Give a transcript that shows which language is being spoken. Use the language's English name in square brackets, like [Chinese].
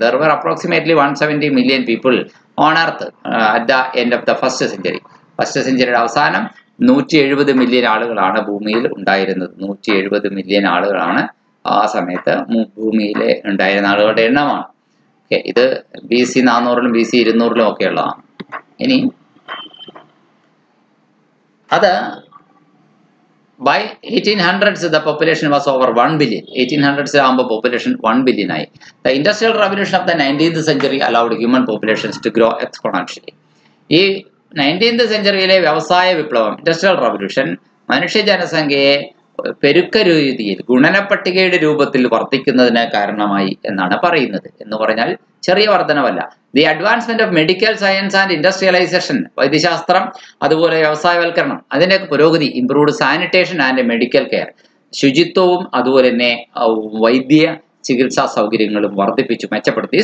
[English] There were approximately 170 million people on earth at the end of the first century. [Malayalam] First സെഞ്ചുറിയുടെ അവസാനം 170 million ആളുകളാണ് ഭൂമിയിൽ ഉണ്ടായിരുന്നത്. 170 million ആളുകളാണ് ആ സമയത്ത് ഭൂമിയിൽ ഉണ്ടായിരുന്ന ആളുകളുടെ എണ്ണമാണ്. ഓക്കെ, ഇത് BC 400-ലും BC 200-ലും ഒക്കെ ഉള്ളതാണ്. ഇനി അത് [English] by 1800s the population was over 1 billion. [Malayalam] 1800s ആകുമ്പോൾ population 1 billion ആയി. [English] The industrial revolution of the 19th century allowed human populations to grow exponentially. [Malayalam] ഈ 19th സെഞ്ചുറിയിലെ വ്യവസായ വിപ്ലവം, ഇൻഡസ്ട്രിയൽ റവല്യൂഷൻ, മനുഷ്യ ജനസംഖ്യയെ പെരുക്ക രീതിയിൽ ഗുണനപ്പട്ടികയുടെ രൂപത്തിൽ വർദ്ധിക്കുന്നതിന് കാരണമായി എന്നാണ് പറയുന്നത്. എന്ന് പറഞ്ഞാൽ ചെറിയ വർധനവല്ല. [English] the advancement of medical science and industrialization, [Malayalam] വൈദ്യശാസ്ത്രം അതുപോലെ വ്യവസായവൽക്കരണം, അതിന്റെ പുരോഗതി, [English] improved sanitation and medical care, [Malayalam] ശുചിത്വവും അതുപോലെ തന്നെ വൈദ്യ ചികിത്സാ സൗകര്യങ്ങളും വർദ്ധിപ്പിച്ചു, മെച്ചപ്പെടുത്തി.